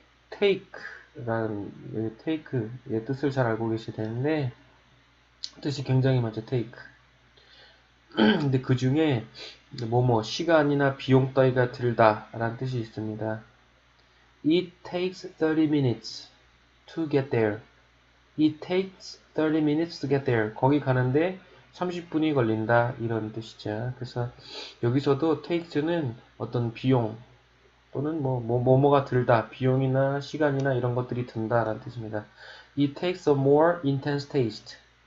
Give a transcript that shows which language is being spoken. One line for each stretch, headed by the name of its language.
Korean: take라는 take의 뜻을 잘 알고 계셔야 되는데 뜻이 굉장히 많죠. take. 근데 그 중에 시간이나 비용 따위가 들다 라는 뜻이 있습니다.
English: It takes 30 minutes to get there. It takes 30 minutes to get there.
Korean: 거기 가는데 30분이 걸린다 이런 뜻이죠. 그래서 여기서도 takes는 어떤 비용 또는 뭐가 들다, 비용이나 시간이나 이런 것들이 든다라는 뜻입니다.
English: It takes a more intense taste.